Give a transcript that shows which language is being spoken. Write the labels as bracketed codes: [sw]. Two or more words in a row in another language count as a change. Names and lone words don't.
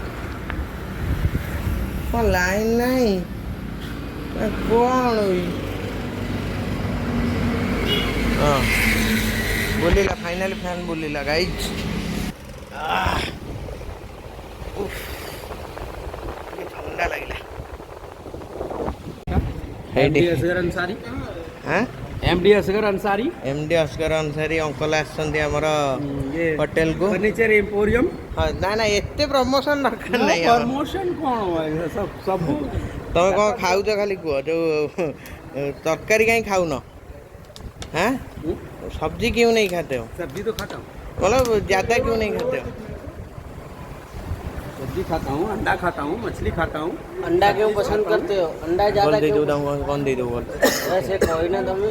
[or] କ'ଣ ଲାଇନ୍ ନାହିଁ କ'ଣ? ହଁ ବୁଲିଲା, [en] finally fan [or] ବୁଲିଲା ଗାଇଜ୍। ଥଣ୍ଡା ଲାଗିଲା। MD असगर अंसारी ଅଙ୍କଲ ଆସିଛନ୍ତି ଆମର ହୋଟେଲକୁ। फर्नीचर एम्पोरियम। ହଁ ନା ଏତେ ପ୍ରମୋସନ୍ ଦରକାର ନାହିଁ। [hi] प्रमोशन कौन सब [or] ତମେ କ'ଣ ଖାଉଛ ଖାଲି କୁହ। ଯୋଉ ତରକାରୀ କାହିଁ ଖାଉନ? [hi] हाँ सब्जी क्यों नहीं खाते हो? सब्जी तो खाता हूँ। मतलब ज़्यादा क्यों नहीं खाते हो? सब्जी खाता हूँ, अंडा खाता हूँ, मछली खाता हूँ। अंडा क्यों पसंद करते हो? अंडा ज्यादा क्यों? कौन दे दो बोल वैसे कोई ना तुम्हें